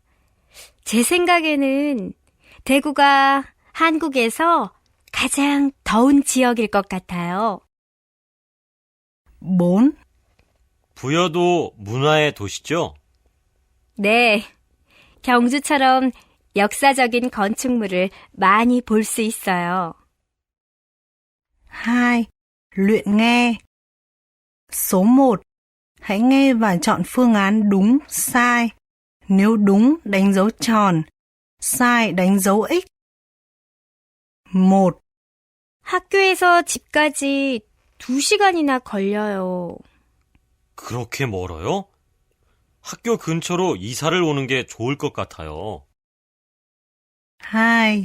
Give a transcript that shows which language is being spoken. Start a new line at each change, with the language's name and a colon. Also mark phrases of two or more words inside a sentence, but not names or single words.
Korean: 제 생각에는 대구가 한국에서 가장 더 더운 지역일 것 같아요. 4. 부여도 문화의 도시죠? 네, 경주처럼 역사적인 건축물을 많이 볼 수 있어요. 2.
Vietnamese: Luyện nghe. Số 1. Hãy nghe và chọn phương án đúng, sai. Nếu đúng, đánh dấu tròn. sai, đánh dấu X. 1.
Korean: 학교에서 집까지 2시간이나 걸려요. 그렇게 멀어요? 학교 근처로 이사를 오는 게 좋을 것 같아요. 2.